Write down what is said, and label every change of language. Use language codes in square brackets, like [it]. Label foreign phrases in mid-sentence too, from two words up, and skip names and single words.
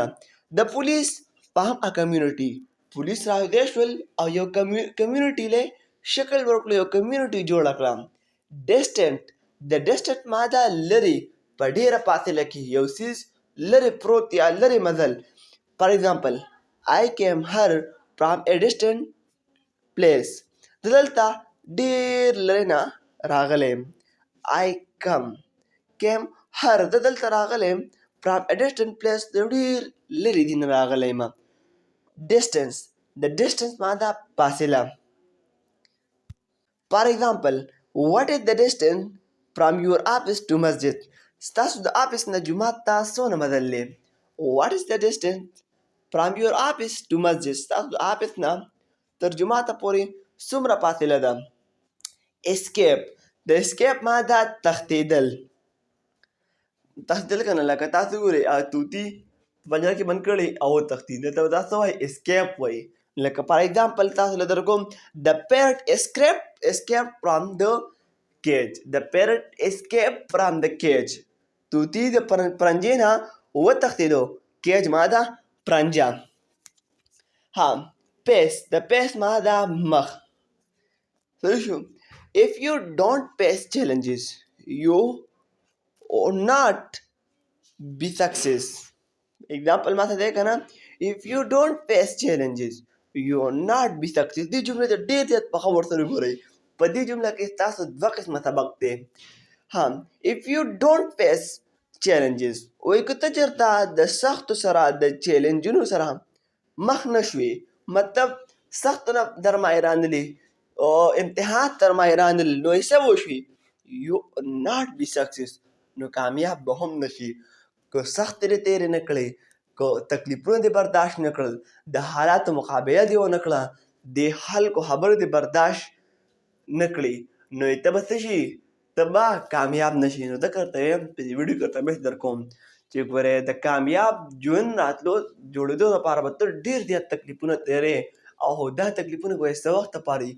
[ps] د پولیس په هم کمیونټي. پولیس راځي شول او یو کمیونټي له شکل ورکړو، یو کمیونټي جوړه کړه. ډسټنټ. د ډسټنټ ماده لرې په ډېره فاصله کې یو څیز لرې پروت یا لرې مزل. [en] for example I came here from a distant place. [ps] دلته ډېر لرې نه راغلی یم. [en] I came here. [ps] زه دلته راغلی یم [en] from a distant place. [ps] د ډېر لرې دي نه راغلی یم. distance. د distance ماده فاصله. [en] for example what is the distance from your office to masjid. [ps] ستاسو د آفیس نه جومات ته څونه مزل دی؟ [en] what is the distance from your office to masjid. [ps] ستاسو د آفیس نه تر جوماته پورې څومره فاصله ده؟ escape. د escape ماده تښتېدل. تښتېدل که نه لکه تاسو ګورئ طوطي پنجره کې بند کړی او وتښتېد دلته به دا څه وایي؟ [en] escape [ps] وایي. لکه [en] for example [ps] تاسو له درکوم [en] the parrot escaped from the cage. the parrot escaped from the cage. [ps] طوطي د پرنجې نه وتښتېدو. کیج ماده پرنجه. ها face. د face ماده مخ. صحیح شو. [en] if you don't face challenges you will not be success. example [ps] ما ته دی که نه [en] if you don't face challenges you will not be success. [ps] دې جملې ته ډېر زیات په ښه ورسره وګورئ. په دې جمله کې ستاسو دوه قسمه سبق دی. ها [en] if you don't face challenges [ps] وایي که ته چېرته د سختو سره د چیلنجونو سره مخ نه شوې مطلب سختو نه در باندې رانغلي امتحان در باندې رانغلل نو یې څه وشوي؟ [en] you not be success. [ps] نو کامیاب به هم نشي. که سختې دې تېرې نه کړې، که تکلیفونه دې برداشت نه کړل، د حالاتو مقابله دې ونه کړه، د خلکو خبرې دې برداشت نه کړې نو ته به څه شي؟ ته به کامیاب نشي. نو ځکه درته یم په دې ویډیو کې درته بیس در کوم چې ګورې د کامیاب ژوند راتلو جوړېدو لپاره به ته ډېر زیات تکلیفونه تېرې او دا تکلیفونه ګورې څه وخت لپاره وي.